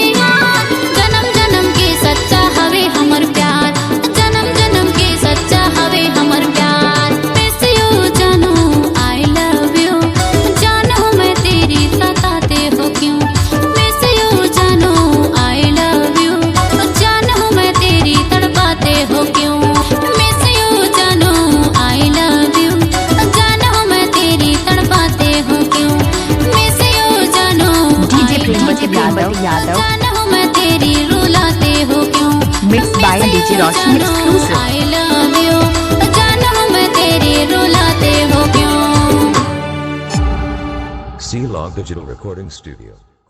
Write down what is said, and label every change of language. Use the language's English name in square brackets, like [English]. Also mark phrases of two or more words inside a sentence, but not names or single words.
[Hindi] यार जन्म जन्म के सच्चा हवे हमर प्यार जन्म जन्म के सच्चा हवे हमर प्यार [English] Miss you [Hindi] जानू [English] I love you [Hindi] जानू मैं तेरी सताते हो क्यों [English] Miss you [Hindi] जानू [English] I love you [Hindi] जानू मैं तेरी तड़पाते हो क्यों [English] Miss you [Hindi] जानू [English] I love you [Hindi] जानू मैं तेरी तड़पाते हो क्यों [English] Miss you [Hindi] जानू [English] DJ Premwati Yadav. [Hindi] जानू मैं तेरी रुलाते हो क्यों [English] Mixed by DJ Roshan exclusive. I love you [Hindi] जानू मैं तेरी रुलाते हो क्यों [English] Sea Analog Digital Recording Studio.